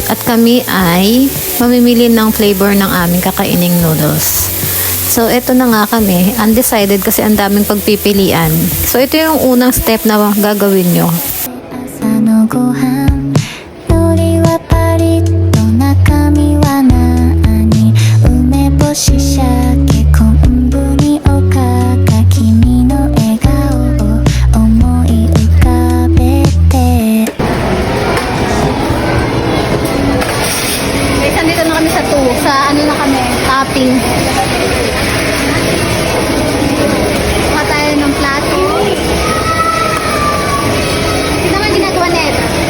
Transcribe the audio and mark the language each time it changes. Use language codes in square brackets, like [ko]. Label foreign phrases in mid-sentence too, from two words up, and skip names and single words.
[tl] At kami ay mamimili ng flavor ng aming kakaining noodles. So, ito na nga kami. Undecided kasi ang daming pagpipilian. So, ito yung unang step na gagawin nyo. [ja] 朝のご飯海苔はパリッと中身は何梅干し鮭昆布におかか君の笑顔を思い浮かべて [tl] Guys, andito na kami sa 2. Sa ano na kami? Topping. Kuha tayo ng plato. Ito naman ginagawa ni Eva.